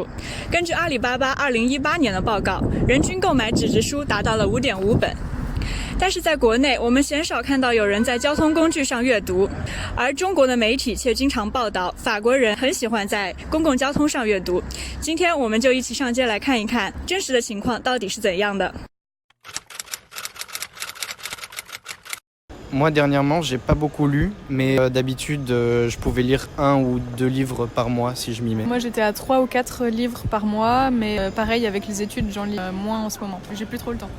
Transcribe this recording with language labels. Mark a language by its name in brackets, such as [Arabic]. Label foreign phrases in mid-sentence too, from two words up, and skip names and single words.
[Chinese] 根据阿里巴巴2018年的报告，人均购买纸质书达到了5.5本。但是在国内，我们鲜少看到有人在交通工具上阅读，而中国的媒体却经常报道法国人很喜欢在公共交通上阅读。今天我们就一起上街来看一看真实的情况到底是怎样的。 [French] Moi, dernièrement, j'ai pas beaucoup lu, mais d'habitude, je pouvais lire 1 ou 2 livres par mois si je m'y mets. Moi, j'étais à 3 ou 4 livres par mois, mais pareil, avec les études, j'en lis moins en ce moment. J'ai plus trop le temps.